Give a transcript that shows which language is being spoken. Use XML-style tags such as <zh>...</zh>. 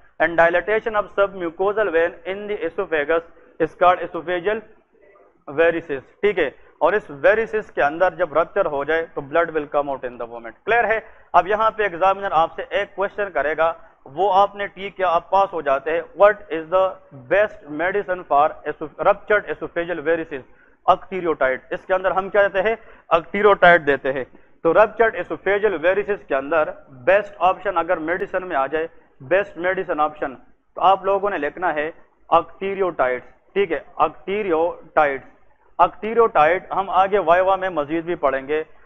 <en>And dilatation of submucosal veins in the oesophagus is called oesophageal varices.</en> <ur>ٹھیک ہے. اور اس ویریسس کے اندر جب رپچر ہو جائے تو</ur> <en>Blood will come out in the vomit.</en> <ur>Clear ہے. اب یہاں پہ ایگزامینر آپ سے ایک کوشچن کرے گا, وہ آپ نے ٹھیک کیا, آپ پاس ہو جاتے ہیں.</ur> <en>What is the best medicine for ruptured oesophageal varices? Octreotide.</en> <ur>اس کے اندر ہم کیا دیتے ہیں؟ اکٹیریوٹائڈ دیتے ہیں. تو رپچرڈ اسوفیجل ویریسس کے اندر بیسٹ آپشن اگر میڈیسن میں آ جائے, بیسٹ میڈیسن آپشن, تو آپ لوگوں نے لکھنا ہے اکٹیریوٹائڈ. ٹھیک ہے. اکٹیریوٹائڈ. اکٹیریوٹائڈ ہم آگے وائوا میں مزید بھی پڑھیں گے.</ur>